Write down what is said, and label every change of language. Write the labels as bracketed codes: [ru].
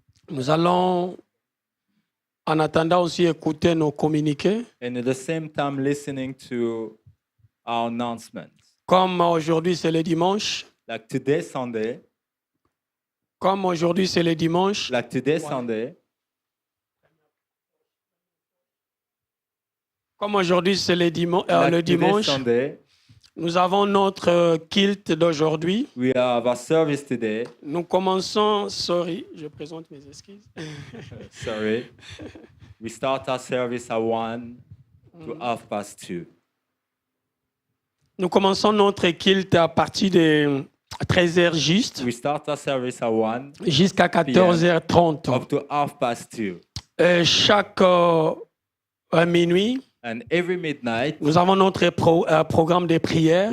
[fr] Nous allons, en attendant aussi, écouter nos communiqués. [en] And at the same time listening to our announcements. [fr] Comme aujourd'hui, c'est le dimanche, [en] Like today, Sunday, [fr] Comme aujourd'hui c'est le dimanche, [en] Like today, Sunday, [fr] comme aujourd'hui c'est le [en] like today, [fr] dimanche, [en] Sunday, [fr] nous avons notre culte d'aujourd'hui. [en] we have a service today. [fr] Nous commençons, sorry, je présente mes excuses. [en] Sorry. We start our service at 1 to 2:30. [fr] Nous commençons notre culte à partir de 13h juste [en] We start our service at 1 [fr] jusqu'à 14h30. [en] up to 2:30. [fr] Chaque minuit, [en] And every midnight, [fr] nous avons notre programme de prière.